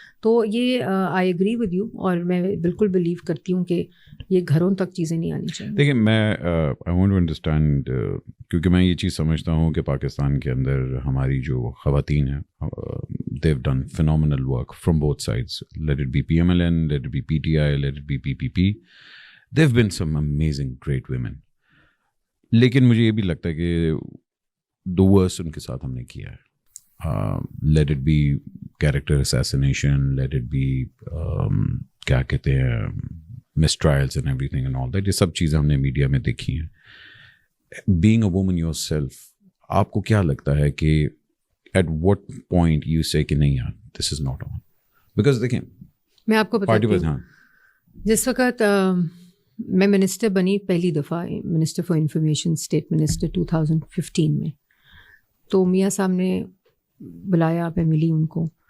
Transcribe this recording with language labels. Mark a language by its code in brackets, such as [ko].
[ur] تو یہ [en] I agree with you, [ur] اور میں بالکل بلیو کرتی ہوں کہ یہ گھروں تک چیزیں نہیں آنی چاہیے. دیکھیں میں [en] I want to understand, [ur] کیونکہ میں یہ چیز سمجھتا ہوں کہ پاکستان کے اندر ہماری جو خواتین ہیں [en] they have done phenomenal work from both sides, let it be PMLN, let it be PTI, let it be PPP. There have been some amazing great women. [ur] لیکن مجھے یہ بھی لگتا ہے کہ [en] the worst [ur] ان کے ساتھ ہم نے کیا ہے. [en] Let it be character assassination, let it be [ur] کیا کہتے ہیں [en] mistrials and everything and all that, [ur] یہ سب چیزیں ہم نے میڈیا میں دیکھی ہیں. [en] being a woman yourself, [ur] آپ کو کیا لگتا ہے کہ [en] at what point you say [ur] کہ نہیں یار [en] This is not on? Because [ur] دیکھیں میں آپ کو بتاتی ہوں, جس وقت میں منسٹر بنی پہلی دفعہ, minister for information, state minister 2015 میں, تو میاں صاحب نے بلایا, میں ملی ان کو.